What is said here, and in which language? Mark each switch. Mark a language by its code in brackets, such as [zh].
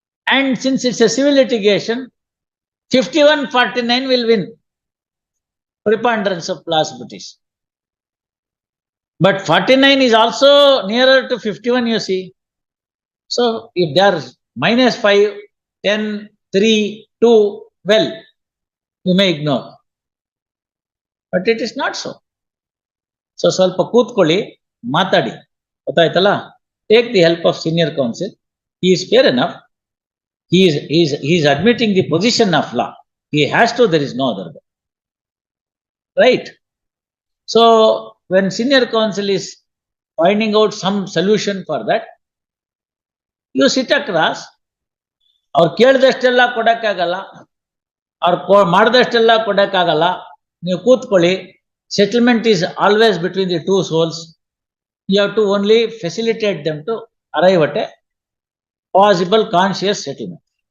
[en] And since it's a civil litigation, 51-49 will win. Preponderance of plausibilities. But 49 is also nearer to 51, you see. So if they are -5, 10, 3, 2, well, you may ignore. But it is not so. [kn] So ಸ್ವಲ್ಪ ಕೂತ್ಕೊಳ್ಳಿ, ಮಾತಾಡಿ, ಗೊತ್ತಾಯ್ತಲ್ಲ? [en] Take the help of senior counsel. He is fair enough. He is admitting the position of law. He has to, there is no other way. Right? So when senior counsel is finding out some solution for that, you sit across. [kn] ಅವ್ರು ಕೇಳಿದಷ್ಟೆಲ್ಲ ಕೊಡಕ್ಕಾಗಲ್ಲ, ಅವ್ರು ಮಾಡಿದಷ್ಟೆಲ್ಲ ಕೊಡಕ್ಕಾಗಲ್ಲ. ನೀವು ಕೂತ್ಕೊಳ್ಳಿ. [en] Settlement is always between the two souls. You have to only facilitate them to arrive at a possible conscious settlement.